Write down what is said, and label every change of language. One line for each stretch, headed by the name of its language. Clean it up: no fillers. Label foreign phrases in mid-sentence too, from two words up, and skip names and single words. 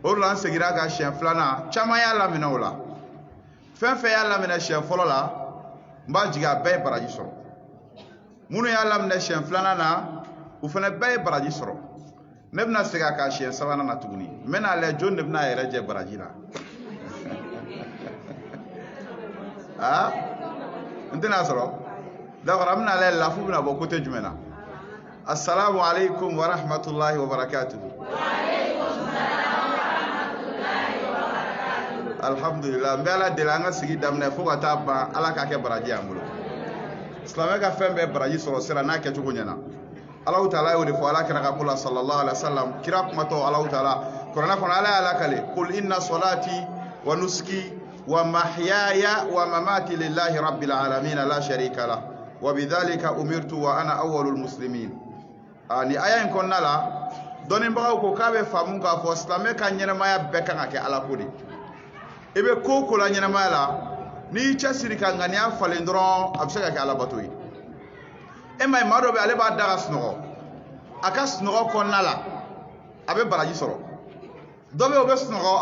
Bambara: o la segira ka siyɛn filanan caman y'a laminɛ o la fɛn fɛn y'a laminɛ siyɛn fɔlɔ la n b'a jigin a bɛɛ ye baraji sɔrɔ minnu y'a laminɛ siyɛn filanan na u fana bɛɛ ye baraji sɔrɔ ne bɛna segin a kan siyɛn sabanan na tuguni n bɛna lajɛ jɔn de bɛna a yɛrɛ jɛ baraji la n tɛna sɔrɔ d'accord an bɛna lajɛ lafu bɛna bɔ côté jumɛn na
Arabic: السلام عليكم ورحمة الله وبركاته.
Bambara: Alhamdulillah n bɛ ala deli an ka sigi daminɛ fo ka taa ban ala k'a kɛ baraji y'an bolo silamɛ ka fɛn bɛɛ baraji sɔrɔ sira n'a kɛcogo ɲɛna Allahu taala y'o de fɔ ala kɛra ka ko la
Arabic: صلى الله عليه وسلم
Bambara: kira kumatɔ Allahu taala kuranɛ kɔnɔ ala y'a lakale
Arabic: قل إن صلاتي ونسكي ومحياي ومماتي لله رب العالمين لا شريك له وبذلك أمرت وأنا أول المسلمين.
Bambara: Ni aya in kɔnɔna la dɔnnibagaw ko k'a bɛ faamu k'a fɔ silamɛ ka ɲɛnamaya bɛɛ kan ka kɛ ala ko de i bɛ ko o ko la ɲɛnamaya la n'i y'i cɛsiri ka ŋaniya falen dɔrɔn a bɛ se ka kɛ alabato ye e ma ye maa dɔ bɛ ale b'a da ka sunɔgɔ a ka sunɔgɔ kɔnɔna la a bɛ baraji sɔrɔ dɔ bɛ yen o bɛ sunɔgɔ a